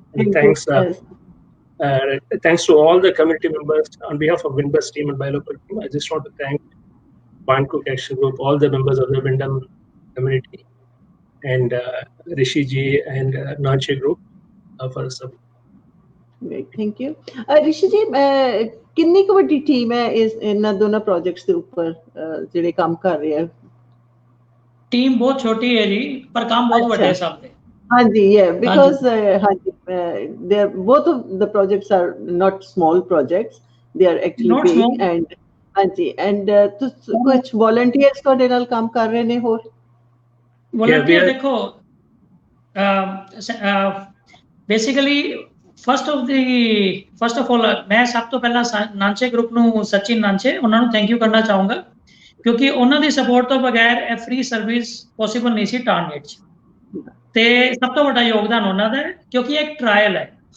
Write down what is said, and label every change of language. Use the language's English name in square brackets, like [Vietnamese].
[English] And thanks to all the community members on behalf of Winbus team and Buy Local team. I just want to thank Point Cook Action Group, all the members of the Windham community, and Rishi ji and Nanchi Group for the support. Great, thank you. [Punjabi] Rishi ji, ਕਿੰਨੀ ਕੁ ਵੱਡੀ team ਹੈ ਇਹਨਾਂ ਦੋਨਾਂ projects ਦੇ ਉੱਪਰ ਜਿਹੜੇ ਕੰਮ ਕਰ ਰਹੇ ਆ? ਟੀਮ ਬਹੁਤ ਛੋਟੀ ਹੈ ਜੀ, ਪਰ ਕੰਮ ਬਹੁਤ ਵੱਡੇ ਸਭ ਦੇ. ਹਾਂਜੀ, [English] because ਹਾਂਜੀ, both of the projects are not small projects. They are actually big, and [Punjabi] ਹਾਂਜੀ, and ਕੁਝ volunteers ਤੁਹਾਡੇ ਨਾਲ ਕੰਮ ਕਰ ਰਹੇ ਨੇ ਹੋਰ? Volunteer ਦੇਖੋ, [English] basically first of all [Punjabi] ਮੈਂ ਸਭ ਤੋਂ ਪਹਿਲਾਂ ਨਾਂਚੇ ਗਰੁੱਪ ਨੂੰ, ਸਚਿਨ ਨਾਂਚੇ, ਉਹਨਾਂ ਨੂੰ ਥੈਂਕ ਯੂ ਕਰਨਾ ਚਾਹੂੰਗਾ, ਕਿਉਂਕਿ ਉਹਨਾਂ ਦੀ ਸਪੋਰਟ ਤੋਂ ਬਗੈਰ ਇਹ ਫ੍ਰੀ ਸਰਵਿਸ ਪੋਸੀਬਲ ਨਹੀਂ ਸੀ ਟਾਰਨੇਟ 'ਚ, ਤੇ ਸਭ ਤੋਂ ਵੱਡਾ ਯੋਗਦਾਨ ਉਹਨਾਂ ਦਾ ਹੈ, ਕਿਉਂਕਿ ਇੱਕ ਟਰਾਇਲ ਹੈ.